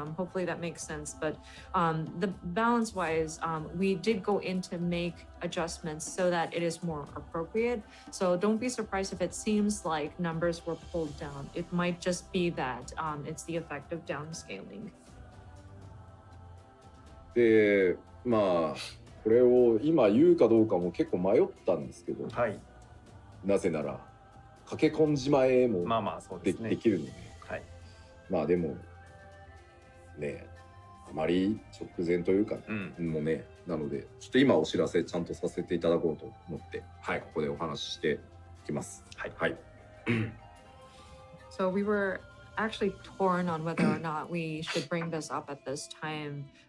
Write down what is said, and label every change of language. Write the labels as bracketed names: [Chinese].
[English] Hopefully that makes sense, but the balance wise, we did go in to make adjustments so that it is more appropriate. So don't be surprised if it seems like numbers were pulled down. It might just be that it's the effect of downscaling. [Japanese] で、まあこれを今言うかどうかも結構迷ったんですけど、なぜなら駆け込んじまえもできるので、まあでもね、あまり直前というか、もうね、なのでちょっと今お知らせちゃんとさせていただこうと思って、ここでお話ししていきます。 [English] So we were actually torn on whether or not we should bring this up at this time.